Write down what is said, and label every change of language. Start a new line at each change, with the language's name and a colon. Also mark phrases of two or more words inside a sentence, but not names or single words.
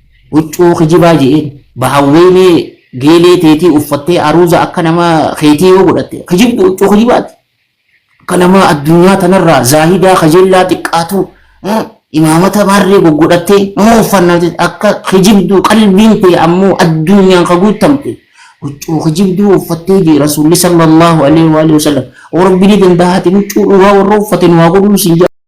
Oromo: huccuu kijibaa je'een bahawweenii geelee teetii uffattee aruuza akka nama keetii yoo godhatte kijibdu huccuu kijibaati. Akka nama addunyaa tanarraa zaahidaa kajeellaa xiqqaatu imaamata maarree goggodhattee nama uffannaa akka kijibdu qalbiin ta'e ammoo addunyaan ka guutamte huccuu kijibdu uffattee jee rasuulli
Arabic: صلى الله عليه وسلم.
Oromo: Rabbiin dandahaati huccuu dhugaa warra uffateen waa godhuu siin